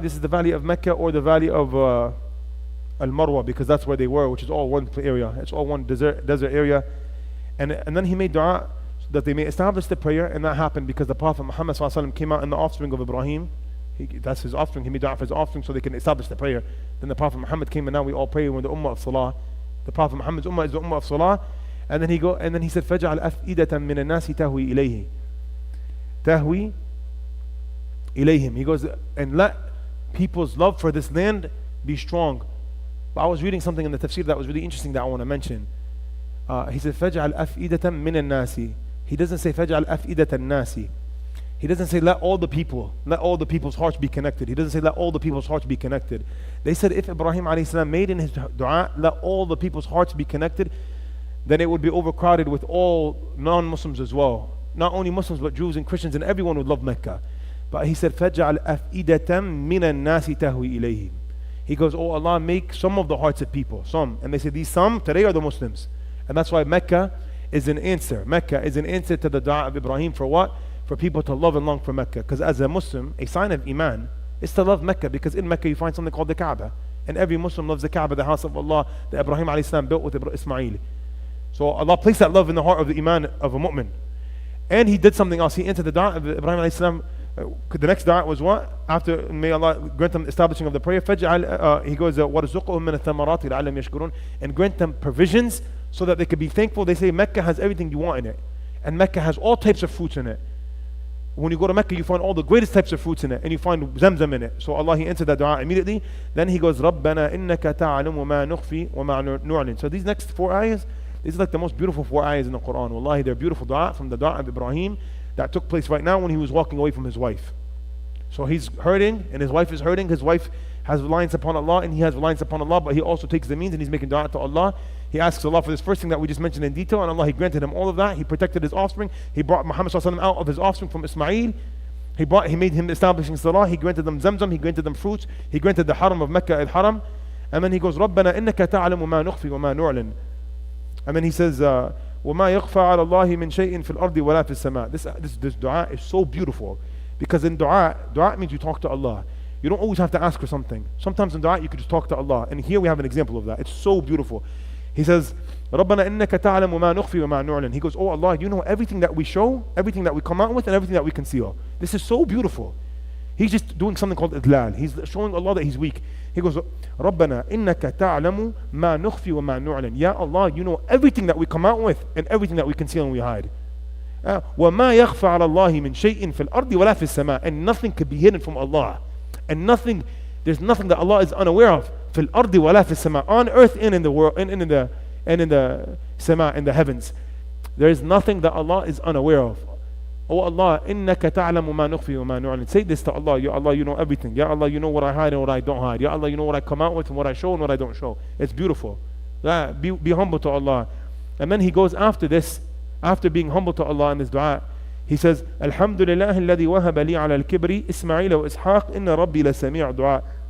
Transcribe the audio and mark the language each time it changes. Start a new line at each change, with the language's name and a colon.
English: This is the valley of Mecca or the valley of Al-Marwa, because that's where they were, which is all one area. It's all one desert area. And then he made dua so that they may establish the prayer, and that happened because the Prophet Muhammad ﷺ came out in the offspring of Ibrahim. That's his offspring. He made dua for his offspring so they can establish the prayer. Then the Prophet Muhammad came, and now we all pray with the ummah of salah. The Prophet Muhammad's ummah is the ummah of salah. And then he said,
Arabic: فَجْعَلْ أَفْئِدَةً مِّنَ النَّاسِ تَهْوِي إِلَيْهِ. تهوي إليهم.
English: He goes, and let people's love for this land be strong. But I was reading something in the tafsir that was really interesting that I want to mention. He said
Arabic: فَجْعَلْ أَفْئِدَةً مِّنَ النَّاسِ.
English: He doesn't say
Arabic: فَجْعَلْ أَفْئِدَةَ النَّاسِ.
English: He doesn't say let all the people's hearts be connected. He doesn't say let all the people's hearts be connected. They said if Ibrahim alayhi salam made in his dua, let all the people's hearts be connected, then it would be overcrowded with all non-Muslims as well. Not only Muslims, but Jews and Christians, and everyone would love Mecca. But he said,
Arabic: فَجْعَلْ أَفْئِدَةً مِّنَ النَّاسِ تَهْوِي إِلَيْهِ.
English: He goes, oh Allah, make some of the hearts of people, some. And they say, these some today are the Muslims. And that's why Mecca is an answer. Mecca is an answer to the dua of Ibrahim for what? For people to love and long for Mecca. Because as a Muslim, a sign of Iman is to love Mecca, because in Mecca you find something called the Kaaba. And every Muslim loves the Kaaba, the house of Allah that Ibrahim alayhi salam built with Ismail. So Allah placed that love in the heart of the Iman of a mu'min. And he did something else. He entered the dua of Ibrahim alayhi salam. The next dua was what? After, may Allah grant them establishing of the prayer. He goes,
Arabic: وَرْزُقُهُم مِّنَ الثَّمَرَاتِ لَعَلَّهُمْ يَشْكُرُونَ.
English: And grant them provisions so that they could be thankful. They say Mecca has everything you want in it. And Mecca has all types of fruits in it. When you go to Mecca, you find all the greatest types of fruits in it. And you find ZamZam in it. So Allah, he entered that dua immediately. Then he goes,
Arabic: رَبَّنَا إِنَّكَ تَعْلَمُ مَا نُخْفِي وَمَا نُعْلِنُ.
English: So these next 4 ayahs, these are like the most beautiful 4 ayahs in the Quran. Wallahi, they're beautiful dua from the dua of Ibrahim that took place right now when he was walking away from his wife. So he's hurting and his wife is hurting. His wife has reliance upon Allah and he has reliance upon Allah, but he also takes the means and he's making dua to Allah. He asks Allah for this first thing that we just mentioned in detail, and Allah, he granted him all of that. He protected his offspring. He brought Muhammad ﷺ out of his offspring from Ismail. He made him establishing salah. He granted them ZamZam. He granted them fruits. He granted the haram of Mecca al-Haram. And then he goes,
Arabic: رَبَّنَا إِنَّكَ تَعْلَمُ مَا نُخْفِي وَمَا نُعْلِنُ.
English: And then he says,
Arabic: وَمَا يَخْفَى عَلَى اللَّهِ مِنْ شَيْءٍ فِي الْأَرْضِ وَلَا فِي السَّمَاءِ.
English: This dua is so beautiful, because in dua means you talk to Allah. You don't always have to ask for something. Sometimes in dua you could just talk to Allah. And here we have an example of that. It's so beautiful. He says,
Arabic: رَبَّنَا إِنَّكَ تَعْلَمُ مَا نُخْفِي وَمَا نُعْلِنُ.
English: He goes, oh Allah, you know everything that we show, everything that we come out with, and everything that we conceal. This is so beautiful. He's just doing something called idlal. He's showing Allah that he's weak.
Arabic: He goes, رَبَّنَا إِنَّكَ تَعْلَمُ مَا نُخْفِي وَمَا نُعْلِنُ.
English: Ya Allah, you know everything that we come out with and everything that we conceal and we hide.
Arabic: وَمَا يَخْفَى عَلَى اللَّهِ مِنْ شَيْءٍ فِي الْأَرْضِ وَلَا فِي السَّمَاءِ.
English: And nothing could be hidden from Allah. And there's nothing that Allah is unaware of.
Arabic: فِي الْأَرْضِ وَلَا فِي السَّمَاءِ.
English: On earth and in the world, and in the sama, in the heavens. There is nothing that Allah is unaware of. Oh Allah,
Arabic: إِنَّكَ تَعْلَمُ مَا نُخْفِي وَمَا نُعْلِنُ.
English: Say this to Allah. Ya Allah, you know everything. Ya Allah, you know what I hide and what I don't hide. Ya Allah, you know what I come out with and what I show and what I don't show. It's beautiful. Be humble to Allah. And then he goes after this, after being humble to Allah in this dua, he says,
Arabic: الحمد لله الذي وهب لي على الكبر إسماعيل وإسحاق إن ربي لسميع دعاء.